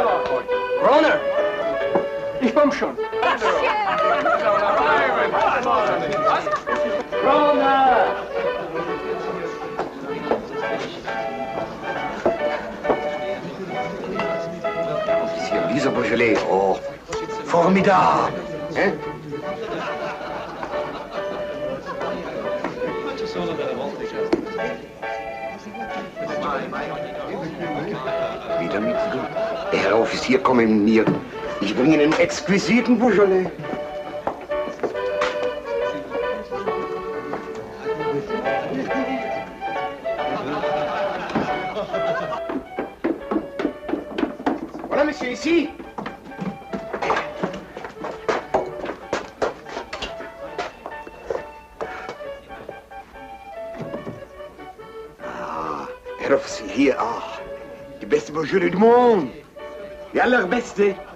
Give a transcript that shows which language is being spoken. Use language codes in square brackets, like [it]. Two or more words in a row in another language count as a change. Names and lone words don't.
[de] Runner! Ich komm schon. Runner! Monsieur, dieser Beaujolais, oh, formidable. Hein? Wieder nichts gut. Der Herr Offizier komme mit mir. Ich bringe einen exquisiten Beaujolais. [fr] Voilà, monsieur, ici. [de] Herr Offizier, hier, die beste Beaujolais [fr] du monde. [de] Die allerbeste.